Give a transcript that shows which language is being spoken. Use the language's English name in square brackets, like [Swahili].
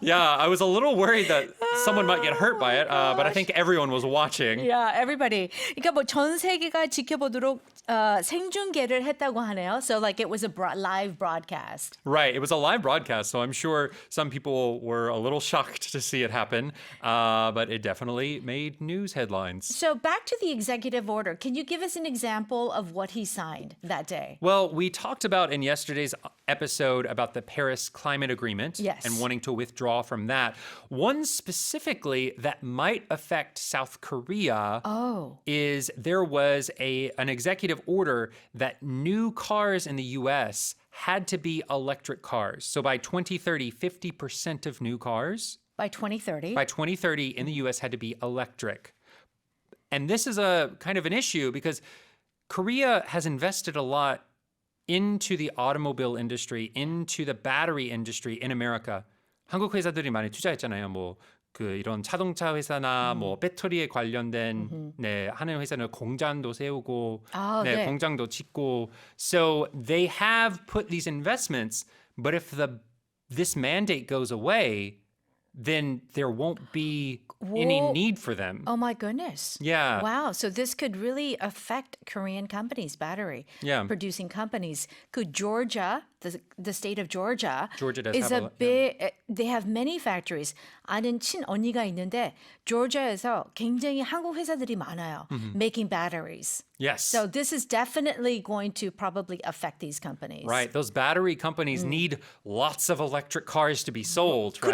[English] Yeah, I was a little worried that someone might get hurt by it, but I think everyone was watching. Yeah, everybody. [Korean] 그러니까 뭐 전 세계가 지켜보도록 생중계를 했다고 하네요. [English] So like it was a live broadcast. Right, it was a live broadcast, so I'm sure some people were a little shocked to see it happen, but it definitely made news headlines. So back to the executive order. Can you give us an example of what he signed that day? Well, we talked about in yesterday's episode about the Paris Climate Agreement and wanting to withdraw from that. One specifically that might affect South Korea is there was an executive order that new cars in the U.S. had to be electric cars. So by 2030, 50% of new cars By 2030? by 2030 in the U.S. had to be electric. And this is a kind of an issue because Korea has invested a lot into the automobile industry, into the battery industry in America. [Korean] 한국 회사들이 많이 투자했잖아요. 뭐 이런 자동차 회사나 뭐 배터리에 관련된 하는 회사는 공장도 세우고 공장도 짓고. [English] So they have put these investments, but if this mandate goes away, then there won't be any need for them. Oh my goodness. Yeah. Wow. So this could really affect Korean companies, battery producing companies. Georgia, the state of Georgia does is have a big, they have many factories. [Korean] 아는 친언니가 있는데 조지아에서 굉장히 한국 회사들이 많아요. [English] Making batteries. Yes. So this is definitely going to probably affect these companies. Right. Those battery companies need lots of electric cars to be sold, right?